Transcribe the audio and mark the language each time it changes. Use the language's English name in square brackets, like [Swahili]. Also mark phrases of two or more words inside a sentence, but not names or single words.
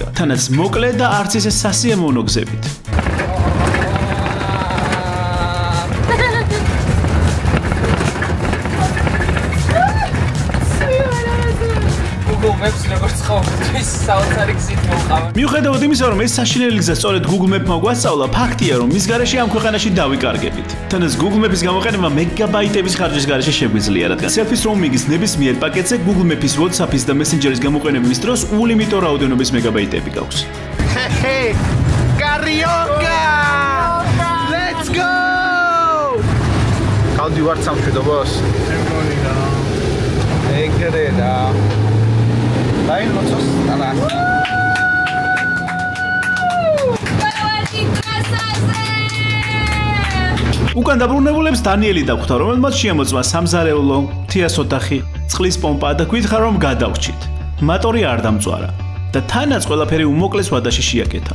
[Georgian] თანაც მოკლე და არც ისე სასიამოვნო გზებით. მიუხედავად იმისა, რომ ეს საშინელი გზა სწორედ Google Map-მა გვასწავლა, ფაქტია, რომ მის გარეშე ამ ქვეყანაში დავიკარგებით. თანაც Google Map-ის გამოყენება მეგაბაიტების ხარჯის გარეშე შეგვიძლია, რადგან selfies roaming-ის ნებისმიერ პაკეტზე Google Map-ის, WhatsApp-ის და Messenger-ის გამოყენების დროს ულიმიტო რაოდენობის მეგაბაიტები გაქვს. [English] Hey, Carioca! Let's go! [Georgian] Გავდი ვარ სამშვიდობას. ეგრედა. Dai, lotsos, ala. უკან დაბრუნებულებს დანიელი დაგვხვდა, რომელმაც შეამოწმა სამზარეულო, თიას ოთახი, წყლის პომპა და გვითხრა რომ გადავჭით. მატორი არ დამწვარა და თანაც ყველაფერი უმოკლეს ვადაში შეაკეთა.